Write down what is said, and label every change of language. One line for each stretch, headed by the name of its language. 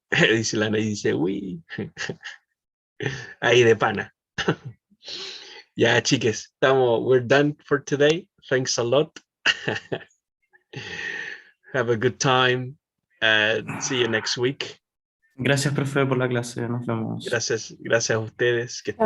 Spanish: Dice Lana y dice, uy, ahí de pana. Ya, chiques,
English: we're done for today. Thanks a lot. Have a good time and see you next week.
Spanish: Gracias, profe, por la clase. Nos vemos. Gracias a ustedes, que estén